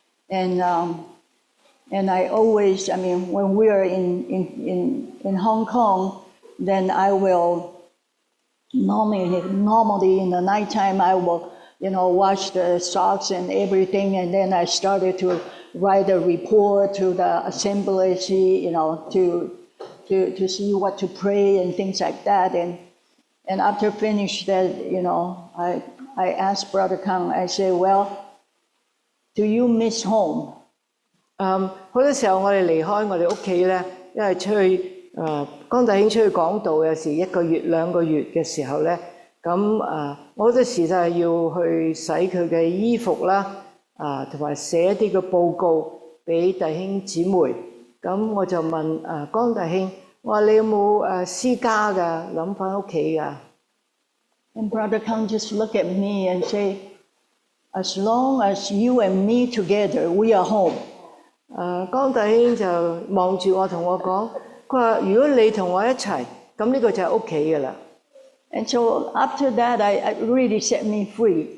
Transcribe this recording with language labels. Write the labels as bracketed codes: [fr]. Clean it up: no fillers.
[en] And I always, when we are in Hong Kong, then I will normally in the nighttime, I will wash the socks and everything, and then I started to write a report to the assembly, to see what to pray and things like that. And after finish that, I asked Brother Kang, I said, "Well, do you miss home?" [yue] 好多時候我哋離開我哋屋企咧，因為出去江弟兄出去講道，有時1個月、2個月嘅時候咧。咁我好多時就係要去洗佢嘅衣服啦，同埋寫一啲嘅報告俾弟兄姊妹。咁我就問江弟兄，我話你有冇私家㗎，諗返屋企㗎？ [en] And Brother Kang just look at me and say, "As long as you and me together, we are home." [yue] 江弟兄就望住我同我講，佢話如果你同我一齊，咁呢個就係屋企㗎啦。 [en] And so after that, I really set me free.